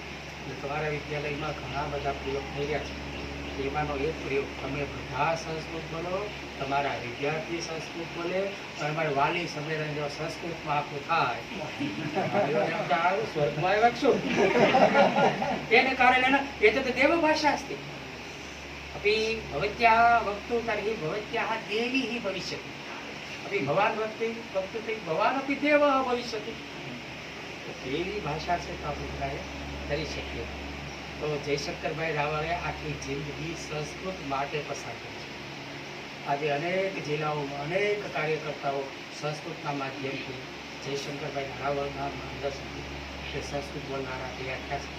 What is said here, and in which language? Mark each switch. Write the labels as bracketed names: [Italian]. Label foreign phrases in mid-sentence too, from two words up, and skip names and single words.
[Gujarati] એટલે તમારા વિદ્યાલયમાં ઘણા બધા પ્રયોગ થઈ રહ્યા છે. એમાંનો એક પ્રયોગ, તમે બધા સંસ્કૃત બોલો, તમારા વિદ્યાર્થી સંસ્કૃત બોલે, તમારા વાલી સંમેલન જો સંસ્કૃતમાં આપણું થાય સ્વર્ગમાં વક્ષું. તેને કારણે [Sanskrit] एतत् देवभाषा अस्ति. अपि भवत्याः वक्तुं तर्हि भवत्याः देवी हि भविष्यति. अपि भवान् वक्ति तर्हि भवान् अपि देवः भविष्यति. [Gujarati] દેવી ભાષા છે તો આપણે બધાએ કરી શકીએ. તો જયશંકરભાઈ રાવળે આખી જિંદગી સંસ્કૃત માટે પસાર કરી છે. આજે અનેક જિલ્લાઓમાં અનેક કાર્યકર્તાઓ સંસ્કૃતના માધ્યમથી જયશંકરભાઈ રાવળના માર્ગદર્શનથી તે સંસ્કૃત બોલનારા તૈયાર થયા છે.